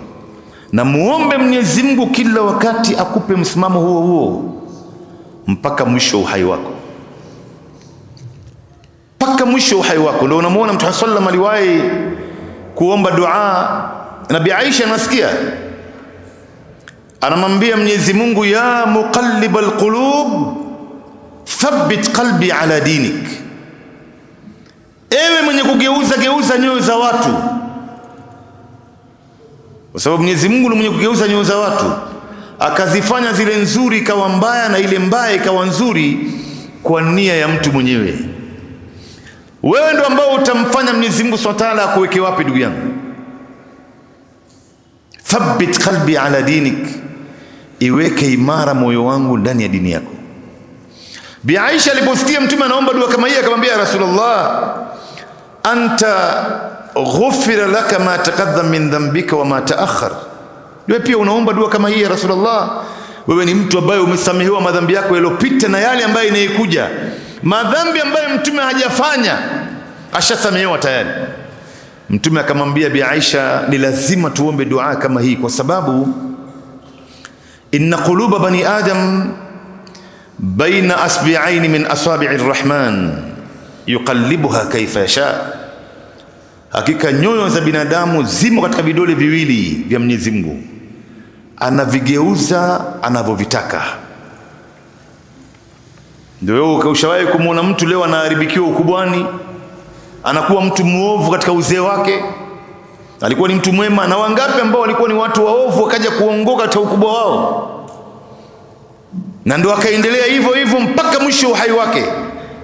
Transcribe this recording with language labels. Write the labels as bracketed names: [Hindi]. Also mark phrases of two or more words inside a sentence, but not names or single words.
[Swahili] Na muombe Mwenyezi Mungu kila wakati akupe msimamo huo huo mpaka mwisho wa uhai wako, mpaka mwisho wa uhai wako. Ndio unamuona Mtume [Arabic] صلى الله عليه وسلم [Swahili] aliwahi kuomba dua, Nabii Aisha anasikia anamwambia Mwenyezi Mungu, [Arabic] يا مقلب القلوب ثبت قلبي على دينك, [Swahili] ewe mwenye kugeuza nyoyo za watu. Kwa sababu Mwenyezi Mungu ni mwenye kugeuza nyoyo za watu, akazifanya zile nzuri ikawa mbaya na ile mbaya ikawa nzuri kwa nia ya mtu mwenyewe. Wewe ndo ambao utamfanya Mwenyezi Mungu [Arabic] سبحانه وتعالى [Swahili] akuweke wapi ndugu yangu? [Arabic] ثبت قلبي على دينك, [Swahili] iweke imara moyo wangu ndani ya dini yako. Bi Aisha aliposikia mtume anaomba dua kama hii, akamwambia [Arabic] يا رسول الله، أنت غفر لك ما تقدم من ذنبك وما تأخر. [Swahili] Wewe pia unaomba dua kama hii [Arabic] يا رسول الله? [Swahili] Wewe ni mtu ambaye umesamehewa madhambi yako yaliyopita na yale ambayo inayokuja. Madhambi ambayo mtume hajafanya ashasamehewa tayari. Mtume akamwambia Bi Aisha, ni lazima tuombe dua kama hii, kwa sababu [Arabic] إن قلوب بني آدم بين إصبعين من أصابع الرحمن يقلبها كيف يشاء. [Swahili] Hakika nyoyo za binadamu zimo katika vidole viwili vya Mwenyezi Mungu, anavigeuza anavyovitaka. Ndio wewe ushawahi kumuona mtu leo anaharibikiwa ukubwani, anakuwa mtu muovu katika uzee wake, alikuwa ni mtu mwema, na wangapi ambao walikuwa ni watu waovu wakaja kuongoka katika ukubwa wao, na ndio akaendelea hivyo hivyo mpaka mwisho wa uhai wake.